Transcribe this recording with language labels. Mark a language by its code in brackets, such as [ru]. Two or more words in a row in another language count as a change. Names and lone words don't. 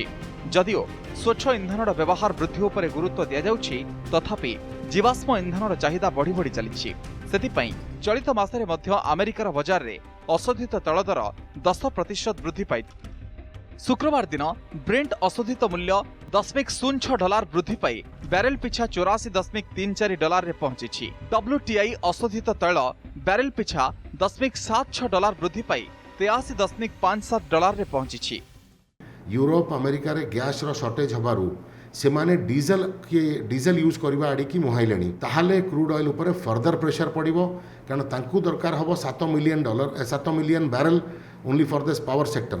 [or] ଯଦିଓ ସ୍ୱଚ୍ଛ ଇନ୍ଧନର ବ୍ୟବହାର ବୃଦ୍ଧି ଉପରେ ଗୁରୁତ୍ୱ ଦିଆ ଯାଉଛି, ତଥାପି ଜୀବାଶ୍ମ ଇନ୍ଧନର ଚାହିଦା ବଢ଼ି ବଢ଼ି ଚାଲିଛି। ସେଥିପାଇଁ ଚଳିତ ମାସରେ ମଧ୍ୟ ଆମେରିକାର ବଜାର ରେ ଅଶୋଧିତ ତୈଳ ଦର 10% ବୃଦ୍ଧି ପାଇ। ଶୁକ୍ରବାର ଦିନ ବ୍ରେଣ୍ଟ ଅଶୋଧିତ ମୂଲ୍ୟ $0.06 ବୃଦ୍ଧି ପାଇ ବ୍ୟାରେଲ ପିଛା $84.34 ରେ ପହଞ୍ଚି। WTI ଅଶୋଧିତ ତୈଳ ବ୍ୟାରେଲ ପିଛା $0.76 ବୃଦ୍ଧି ପାଇ $83.57 ରେ ପହଞ୍ଚି। ୟୁରୋପ ଆମେରିକା ରେ ଗ୍ୟାସ ର ଶର୍ଟେଜ ହେବାରୁ ସେମାନେ ଡିଜେଲ ୟୁଜ କରିବା ଆଡ଼କୁ ମୁହାଁଇଲେଣି ତାହାହେଲେ [en] crude oil [or] ଉପର [en] further pressure [or] ପଡ଼ିବ କାରଣ ତାଙ୍କୁ ଦରକାର ହେବ $7 [en] million barrel only for this power sector